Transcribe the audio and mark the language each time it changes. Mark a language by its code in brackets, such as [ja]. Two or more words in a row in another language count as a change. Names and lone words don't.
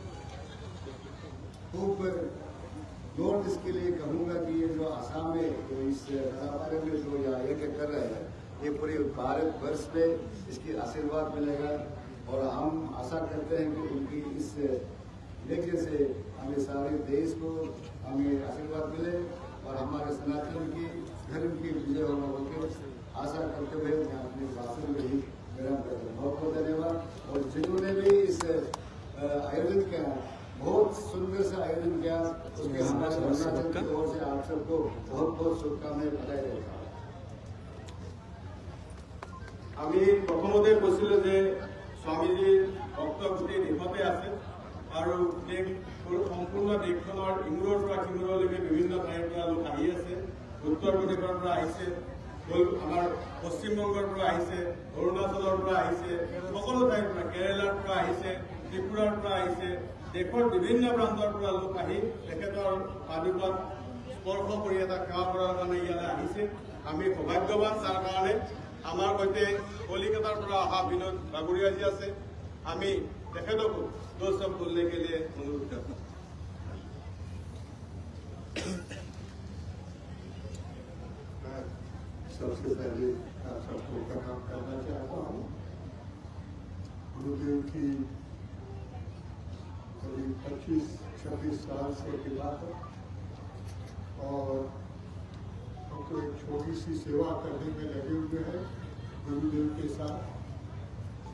[hi] खूब जोर इसके लिए कहूँगा कि ये जो आसाम में जो इस बारे में जो यज्ञ कर रहे हैं, ये पूरे भारत वर्ष में इसकी आशीर्वाद मिलेगा और हम आशा करते हैं कि उनकी इस यज्ञ से हमें सारे देश को हमें आशीर्वाद मिले और हमारे सनातन की धर्म की विजय होने आशा करते हुए मैं अपने भाषण में ही विराम करता हूँ। बहुत बहुत धन्यवाद। और जिन्होंने भी इस आयोजन किया, बहुत सुंदर से आयोजन किया, उसके हमारे अरुणाचल की ओर से आप सबको बहुत बहुत शुभकामनाएं बधाई देता हूँ। [as] আমি প্রথমতে কৈছিলো যে স্বামীজীৰ ভক্তভূতি দেশতে আছে আৰু দেশ সম্পূৰ্ণ দেশখনৰ ইমূৰৰ পৰা সিমূৰলৈকে বিভিন্ন ঠাইৰ পৰা লোক আহি আছে। উত্তৰ প্ৰদেশৰ পৰা আহিছে, আমাৰ পশ্চিমবংগৰ পৰা আহিছে, অৰুণাচলৰ পৰা আহিছে, সকলো ঠাইৰ পৰা, কেৰেলাৰ পৰা আহিছে, ত্ৰিপুৰাৰ পৰা আহিছে, দেশৰ বিভিন্ন প্ৰান্তৰ পৰা লোক আহি তেখেতৰ পাদুকাত স্পৰ্শ কৰি এটা সেৱা কৰাৰ কাৰণে ইয়ালৈ আহিছে। আমি সৌভাগ্যৱান তাৰ কাৰণে। আমাৰ সৈতে কলিকতাৰ পৰা অহা বিনোদ বাগুৰিয়াজী আছে। আমি তেখেতকো [hi] দो शब्द बोलने के लिए अनुरोध करता हूँ। सबसे पहले आप सबको प्रणाम करना चाहता हूँ। गुरुदेव की करीब 25-26 साल से की बात है और हमको एक छोटी सी सेवा करने में लगे हुए हैं गुरुदेव के साथ।